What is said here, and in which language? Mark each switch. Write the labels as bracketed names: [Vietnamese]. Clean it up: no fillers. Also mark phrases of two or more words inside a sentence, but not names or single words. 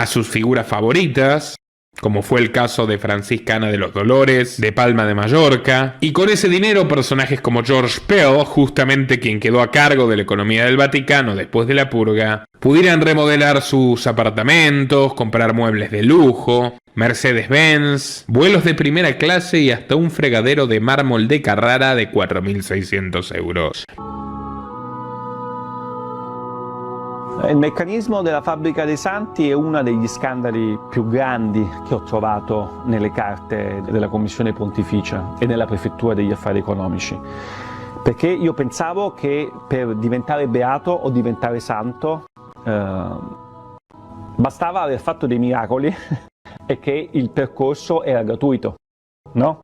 [Spanish] sus figuras favoritas, como fue el caso de Francisca Ana de los Dolores, de Palma de Mallorca, y con ese dinero personajes como George Pell, justamente quien quedó a cargo de la economía del Vaticano después de la purga, pudieran remodelar sus apartamentos, comprar muebles de lujo, Mercedes-Benz, vuelos de primera clase y hasta un fregadero de mármol de Carrara de 4.600 euros. [Italian] Il meccanismo della fabbrica dei santi è uno degli scandali più grandi che ho trovato nelle carte della Commissione Pontificia e nella Prefettura degli Affari Economici, perché io pensavo che per diventare beato o diventare santo bastava aver fatto dei miracoli e che il percorso era gratuito, no?